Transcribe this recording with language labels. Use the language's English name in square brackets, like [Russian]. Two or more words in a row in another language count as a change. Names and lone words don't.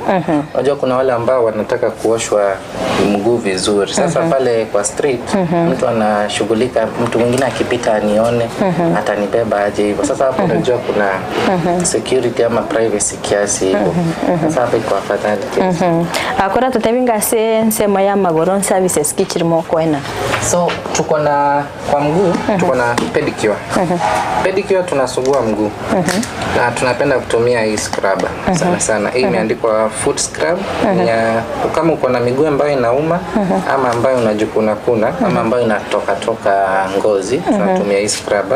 [Swahili] Unajua kuna wale ambao wanataka kuoshwa mguu vizuri. Sasa pale kwa street mtu anashughulika, mtu mwingine akipita anione, atanibeba aje hivyo. Sasa hapo unajua kuna security ama privacy kiasi hivyo. Sasa hapo iko afadhali. [Gusii] Akora tutabinga nsema ya magoro services kichirimo kwena. [Swahili] So tuko na kwa mguu tuko na pedicure. Pedicure tunasugua mguu. Na tunapenda kutumia hii scrubber sana. Hii imeandikwa [English] foot scrub. [Swahili] Kama uko na miguu ambayo inauma ama ambayo unajikuna ama ambayo inatoka ngozi, tunatumia hii scrubber.